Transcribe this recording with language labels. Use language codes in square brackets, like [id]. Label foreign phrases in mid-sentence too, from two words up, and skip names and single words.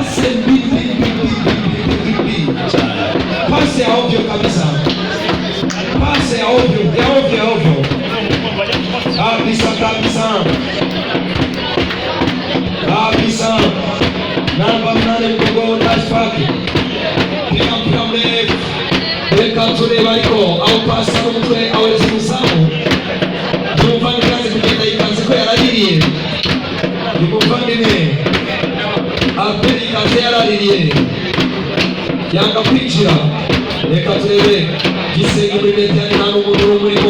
[sw] Pasi ya ovyo kabisa. Pasi ya ovyo, ya ovyo, ya ovyo. Kabisa, kabisa. Kabisa. Namba 8 mgongo Tashfaki. Piga mpira mrefu. [rw] Reka turebe ariko aho pasi n'umutwe aweze umuzamu. Umuvandimwe kugenda yikanze ko yaraririye. Umuvandimwe Albert Kaze yaraririye. Yanga kwinjira. Reka turebe Gisenyi muri Mediane nta n'umuntu urimo.